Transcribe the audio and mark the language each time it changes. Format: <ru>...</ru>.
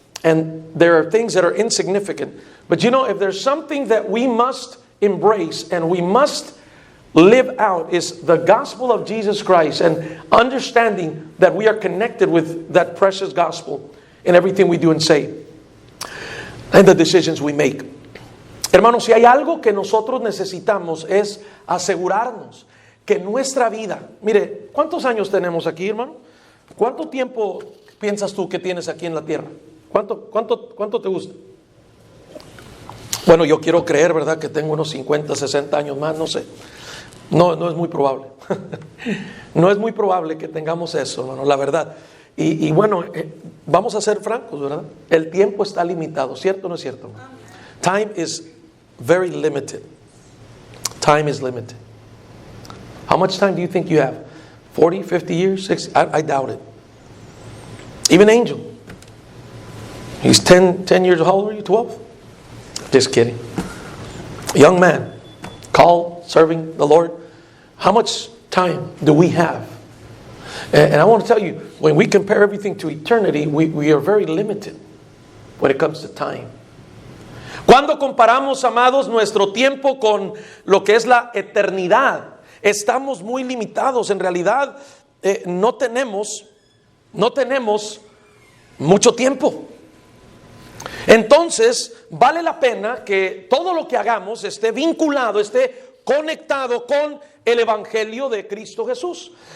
<en>And there are things that are insignificant. But you know, if there's something that we must embrace and we must live out, is the gospel of Jesus Christ, and understanding that we are connected with that precious gospel in everything we do and say and the decisions we make.</en> <es>Hermanos, si hay algo que nosotros necesitamos es asegurarnos que nuestra vida, mire, ¿cuántos años tenemos aquí, hermano? ¿Cuánto tiempo piensas tú que tienes aquí en la tierra? ¿Cuánto te gusta? Bueno, yo quiero creer, ¿verdad?, que tengo unos 50, 60 años más, no sé. No es muy probable. No es muy probable que tengamos eso, hermano, la verdad. Y bueno, vamos a ser francos, ¿verdad? El tiempo está limitado, ¿cierto o no es cierto?</es> <en>Time is very limited. Time is limited. How much time do you think you have? 40, 50 years, 60, I doubt it. Even Angel. He's 10 years old. How old are you? 12? Just kidding. Young man, called, serving the Lord. How much time do we have? And I want to tell you, when we compare everything to eternity, we are very limited when it comes to time.</en> <es>Cuando comparamos, amados, nuestro tiempo con lo que es la eternidad, estamos muy limitados. En realidad, no tenemos mucho tiempo. Entonces, vale la pena que todo lo que hagamos esté vinculado, esté conectado con el Evangelio de Cristo Jesús.</es>